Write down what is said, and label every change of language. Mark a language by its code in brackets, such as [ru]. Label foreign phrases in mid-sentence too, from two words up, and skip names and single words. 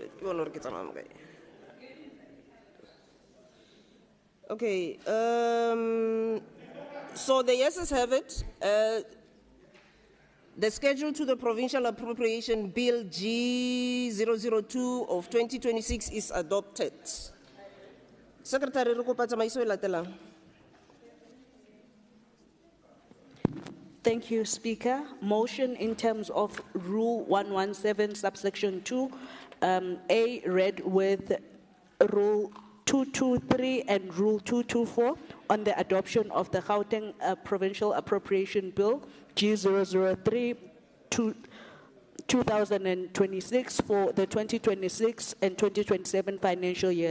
[en] Okay, so the yeses have it. The schedule to the Provincial Appropriation Bill G002 of 2026 is adopted. Secretary, [st] re kopa tsamaiso e latelang. [en] Thank you, Speaker. Motion in terms of Rule 117, subsection 2, A, read with Rule 223 and Rule 224 on the adoption of the Gauteng Provincial Appropriation Bill G003-2026 for the 2026 and 2027 financial year.